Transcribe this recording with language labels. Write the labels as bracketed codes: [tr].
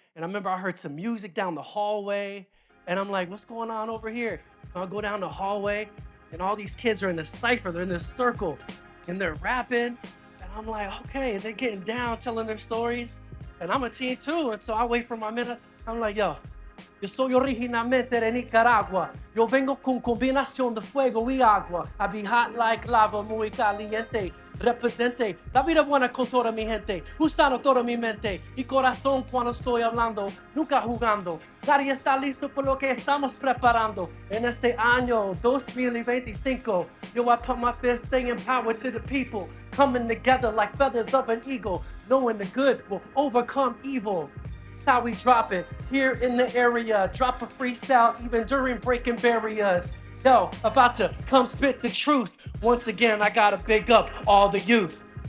[en] And I remember I heard some music down the hallway. And I'm like, what's going on over here? So I go down the hallway, and all these kids are in this cypher. They're in this circle, and they're rapping. And I'm like, okay, and they're getting down, telling their stories. And I'm a teen too. And so I wait for my minute. I'm like, [es] yo, yo soy originalmente de Nicaragua. Yo vengo con combinación de fuego y agua. [en] I be hot like lava, [es] muy caliente. represente la vida buena con toda mi gente, usando toda mi mente y corazón cuando estoy hablando, nunca jugando. Nadie está listo por lo que estamos preparando en este año 2025. [en] Yo, I put my fist saying power to the people, coming together like feathers of an eagle, knowing the good will overcome evil. That's how we drop it here in the area. Drop a freestyle even during breaking barriers. Yo, about to come spit the truth. Once again, I gotta big up all the youth.